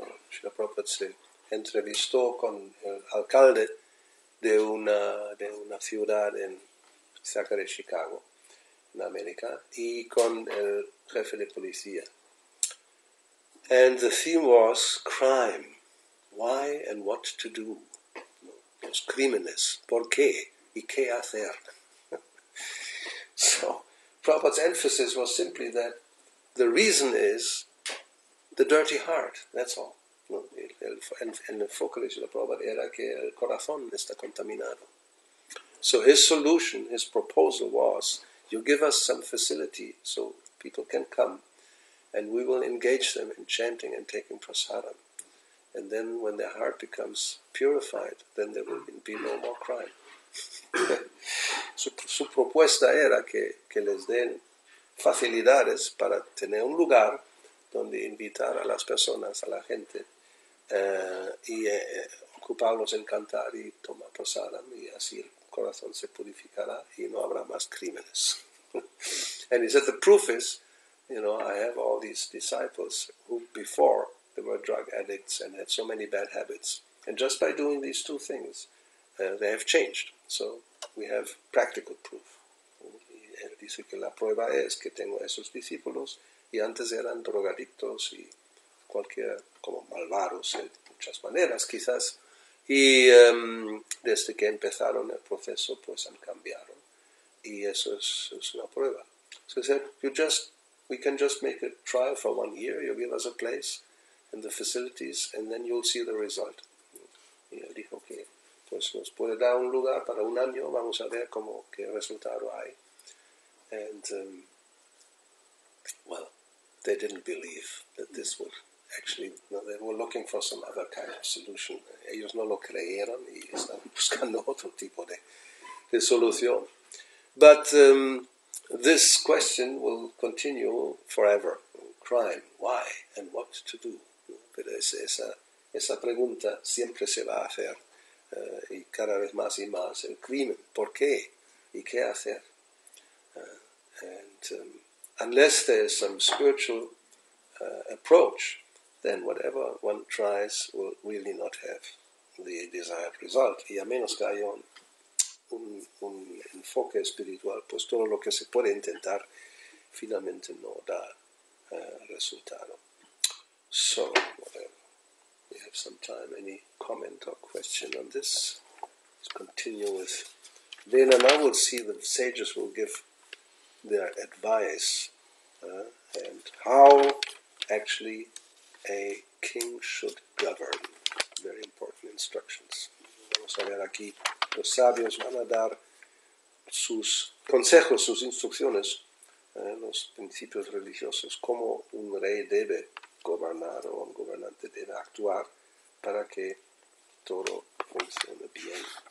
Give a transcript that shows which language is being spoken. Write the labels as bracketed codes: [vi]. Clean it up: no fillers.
[es] Srila Prabhupada se entrevistó con el alcalde de una ciudad cerca de Chicago, en América, y con el jefe de policía. [en] And the theme was crime. Why and what to do. [es] Los crímenes. ¿Por qué? ¿Y qué hacer? [en] So, Prabhupada's emphasis was simply that the reason is the dirty heart. That's all. [es] No, el enfoque de Srila Prabhupada era que el corazón está contaminado. [en] So his solution, his proposal was, you give us some facility so people can come, and we will engage them in chanting and taking prasadam. And then when their heart becomes purified, then there will be no more crime. [es] Su propuesta era que les den facilidades para tener un lugar donde invitar a las personas, a la gente, y ocuparlos en cantar y tomar prasadam, y así corazón se purificará y no habrá más crímenes. [en] And he said the proof is, I have all these disciples who before they were drug addicts and had so many bad habits. And just by doing these two things, they have changed. So we have practical proof. [es] Y él dice que la prueba es que tengo esos discípulos y antes eran drogadictos y como malvados de muchas maneras quizás. Y desde que empezaron el proceso pues han cambiado. Y eso es una prueba. [en] So he said, we can just make a trial for 1 year, you give us a place and the facilities, and then you'll see the result. [es] Y él dijo que pues nos puede dar un lugar para 1 año, vamos a ver qué resultado hay. [en] And, well, they didn't believe that this would actually, they were looking for some other kind of solution. [es] Ellos no lo creyeron y están buscando otro tipo de solución. [en] But this question will continue forever. Crime, why and what to do. [es] Pero esa pregunta siempre se va a hacer y cada vez más y más. El crimen, ¿por qué? ¿Y qué hacer? [en] Unless there is some spiritual approach, then whatever one tries will really not have the desired result. [es] Y a menos que haya un enfoque espiritual, pues todo lo que se puede intentar finalmente no da resultado. [en] So, whatever. We have some time. Any comment or question on this? Let's continue with Vena. Now we'll see the sages will give their advice and how actually a king should govern. Very important instructions. [es] Vamos a ver aquí, los sabios van a dar sus consejos, sus instrucciones, los principios religiosos, cómo un rey debe gobernar o un gobernante debe actuar para que todo funcione bien.